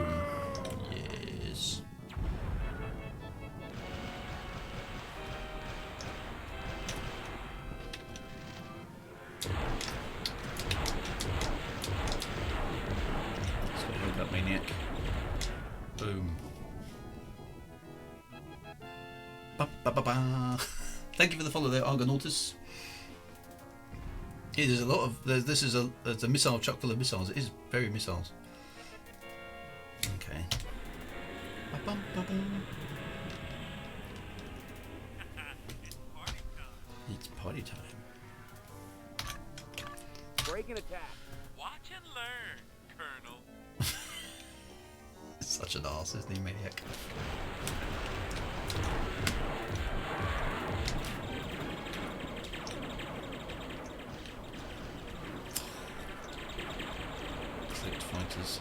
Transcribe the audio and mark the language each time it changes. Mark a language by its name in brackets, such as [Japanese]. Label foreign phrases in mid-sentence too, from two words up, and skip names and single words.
[English] Yes. So help that maniac. Boom. Ba, ba, ba, ba. Thank you for the follow there, Argonautus. Yeah, there's a lot of this is there's a missile chuck full of missiles. It is very missiles. Okay. Ba, ba, ba, ba. It's party time. Break and attack. Watch and learn, Colonel. Such an arse, isn't he, maniac? Cloaked fighters.